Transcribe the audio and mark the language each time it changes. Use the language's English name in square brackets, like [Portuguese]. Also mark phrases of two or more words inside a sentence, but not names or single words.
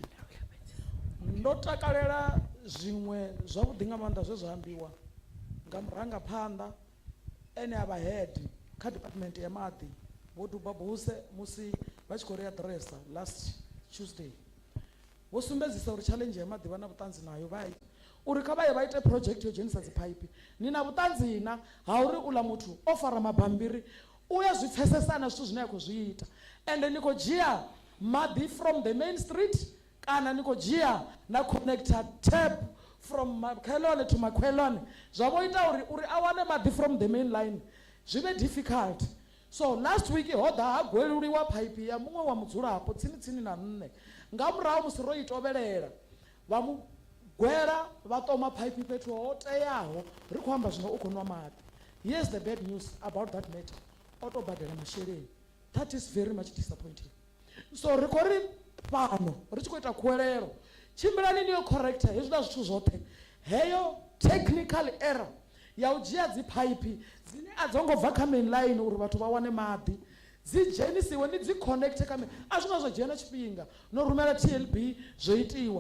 [Venda] Ndo takalela zwiṅwe zwavhuḓi nga maanḓa zwe zwa ambiwa nga murangaphanḓa ene a vha head kha department ya maḓi vho Dubabuse musi vha tshi khou ri addressa [English] last Tuesday. [Venda] Vho sumbedzisa uri challenge ya maḓi vha na vhuṱanzi nayo, vha uri kha vha ye vha ite project yo dzhenisa dziphaiphi. Ni na vhuṱanzi na ha uri uḽa muthu o fara mabambiri u ya zwi pfesesa na zwithu zwine a khou zwi ita, ende ni khou dzhia maḓi [English] from the main street [Venda] kana ni khou dzhia na [English] connector tap from Makhwelwane to Makhwelwane, [Venda] zwa vho ita uri a wane maḓi [English] from the main line [Venda] zwi vhe difficult. So last week ho ḓa ha gweluliwa phaipi ya muṅwe wa mudzulapo tsini na nṋe, nga murahu musi ro i tovhelela vha mu gwela vha ṱoma phaipi fhethu ho teaho, ri khou amba zwino u khou nwa maḓi. [English] Here's the bad news about that matter, [Venda] o tou badela masheleni. [English] That is very much disappointing. [Venda] So ri khou ri fhano ri tshi khou ita khuwelelo, tshimbilani niyo corrector hezwiḽa zwithu zwoṱhe, heyo [English] technical error [Venda] ya u dzhia dziphaiphi dzine a dzo ngo bva kha [English] main line [Venda] uri vhathu vha wane maḓi dzi dzhenisiwe ni dzi connecte kha a zwi nga zwo dzhena tshifhinga no rumela TLB zwo itiwa.